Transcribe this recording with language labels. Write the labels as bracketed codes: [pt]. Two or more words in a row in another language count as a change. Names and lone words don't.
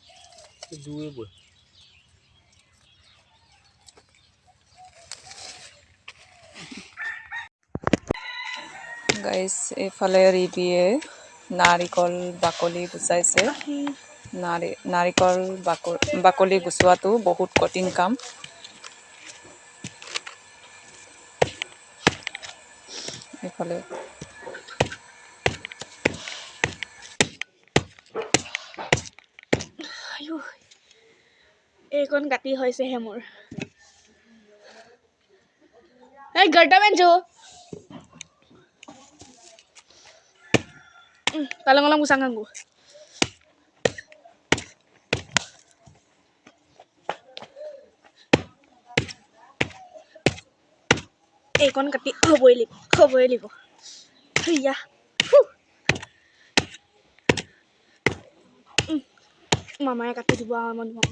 [as] গাইছ এইফালে ৰিবিয়ে নাৰিকল বাকলি গুচাইছে নাৰিকল বাকলি গুচোৱাটো বহুত কঠিন কাম এইফালে এইকণ কাটি হৈছেহে মোৰ এই গৰ্দা বেঞ্চো kalong lang musang anggo এইকণ কাটি হ'বই লাগিব হিয়া মামায়ে কাটি দিব আমাৰ